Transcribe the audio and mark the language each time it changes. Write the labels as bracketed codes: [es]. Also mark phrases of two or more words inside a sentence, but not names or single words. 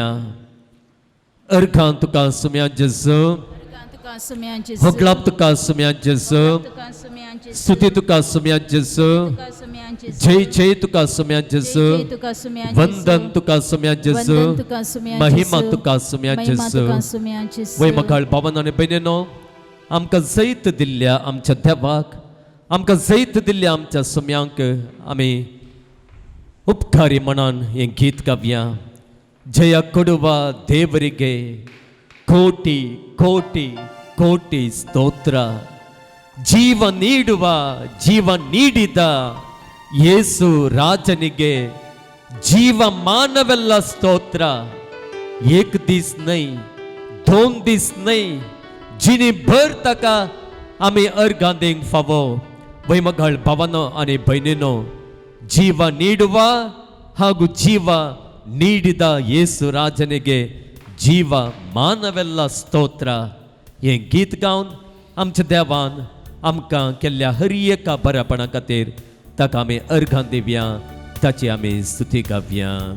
[kok] अर्घां तुका सुम्या जेजू, होगलाप तुका सुम्या जेजू, स्तुती तुका सुम्या जेजू, जय जय तुका सुम्या जेजू, वंदन तुका सुम्या जेजू, महिमा तुका सुम्या जेजू. वैमगाळ भावांनो आनी भयणीनो, आमकां जैत दिल्ल्या आमच्या देवाक, आमकां जैत दिल्ल्या आमच्या सुम्यांक आमी उपकारी मनान हें गीत गावया. [kn] ಜಯ ಕೊಡುವ ದೇವರಿಗೆ ಕೋಟಿ ಕೋಟಿ ಕೋಟಿ ಸ್ತೋತ್ರ. ಜೀವ ನೀಡುವ ಜೀವ ನೀಡಿದ ಯೇಸು ರಾಜನಿಗೆ ಜೀವಮಾನವೆಲ್ಲಾ ಸ್ತೋತ್ರ. [kok] एक दीस नहीं, 2 दीस नहीं, जिनी भर ताका आमी अर्घां दिवंक फावो. वैमगाळ भावांनो आनी भयणीनो, [kn] जीव ನೀಡುವ ಹಾಗೂ ಜೀವ ನೀಡಿದ ಯೇಸು ರಾಜನಿಗೆ ಜೀವಮಾನವೆಲ್ಲಾ ಸ್ತೋತ್ರ. [kok] हे गीत गावन आमच्या देवान आमकां केल्ल्या हर एका बऱ्यापणा खातीर ताका आमी अर्घां दिवया, ताची आमी स्तुती गावया.